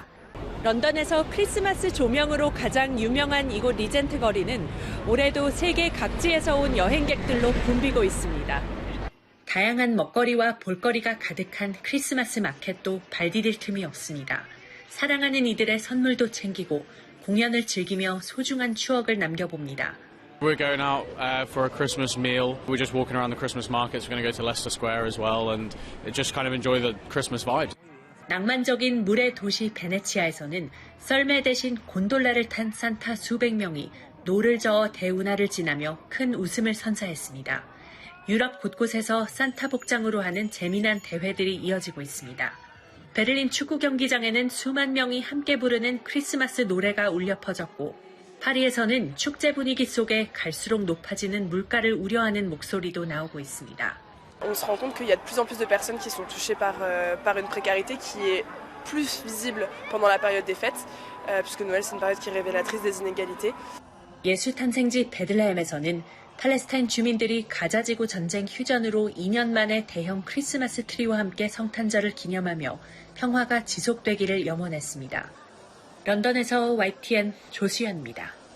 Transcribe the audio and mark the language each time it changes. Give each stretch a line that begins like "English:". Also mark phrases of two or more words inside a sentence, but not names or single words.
Korean: 런던에서 크리스마스 조명으로 가장 유명한 이곳 리젠트 거리는 올해도 세계 각지에서 온 여행객들로 붐비고 있습니다. 다양한 먹거리와 볼거리가 가득한 크리스마스 마켓도 발 디딜 틈이 없습니다. 사랑하는 이들의 선물도 챙기고 공연을 즐기며 소중한 추억을 남겨봅니다.
English: We're going out for a Christmas meal. We're just walking around the Christmas markets. We're going to go to Leicester Square as well and just kind of enjoy the Christmas vibes.
Korean: 낭만적인 물의 도시 베네치아에서는 썰매 대신 곤돌라를 탄 산타 수백 명이 노를 저어 대운하를 지나며 큰 웃음을 선사했습니다. 유럽 곳곳에서 산타 복장으로 하는 재미난 대회들이 이어지고 있습니다. 베를린 축구 경기장에는 수만 명이 함께 부르는 크리스마스 노래가 울려 퍼졌고 파리에서는 축제 분위기 속에 갈수록 높아지는 물가를 우려하는 목소리도 나오고 있습니다.
French: On se rend compte qu'il y a de plus en plus de personnes qui sont touchées par une précarité qui est plus visible pendant la période des fêtes, puisque Noël c'est une période qui est révélatrice des inégalités.
Korean: 예수 탄생지 베들레헴에서는 팔레스타인 주민들이 가자지구 전쟁 휴전으로 2년 만에 대형 크리스마스 트리와 함께 성탄절을 기념하며 평화가 지속되기를 염원했습니다. 런던에서 YTN 조수연입니다.